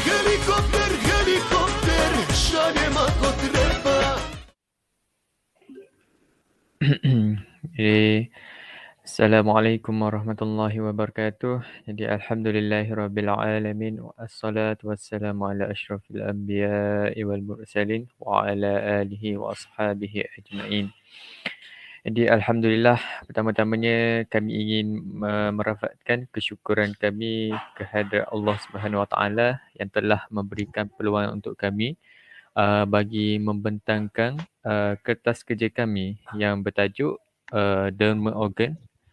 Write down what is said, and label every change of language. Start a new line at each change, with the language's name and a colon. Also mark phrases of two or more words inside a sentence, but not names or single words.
Bosnian: Helikopter, helikopter, šalje ma ko treba.
Arabic: السلام عليكم ورحمة الله وبركاته. Jadi الحمد لله رب والصلاة والسلام على أشرف الأنبياء والمرسلين وعلى آله وأصحابه أجمعين.
Malay: Jadi alhamdulillah, pertama-tamanya kami ingin merafatkan kesyukuran kami kehadrat
Arabic: الله سبحانه وتعالى
Malay: yang telah memberikan peluang untuk kami bagi membentangkan kertas kerja kami yang bertajuk Derma Organ.